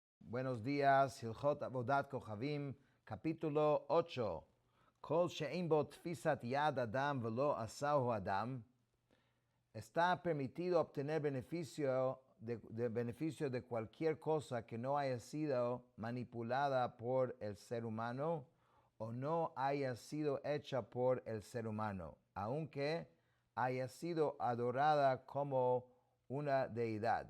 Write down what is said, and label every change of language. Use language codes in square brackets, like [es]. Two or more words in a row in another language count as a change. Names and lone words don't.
[es] Buenos días, Hilchot Avodat Kochavim, capítulo 8. [he] כל שאין בו תפיסת יד אדם ולא עשהו אדם. [es] Está permitido obtener beneficio de cualquier cosa que no haya sido manipulada por el ser humano o no haya sido hecha por el ser humano, aunque haya sido adorada como una deidad.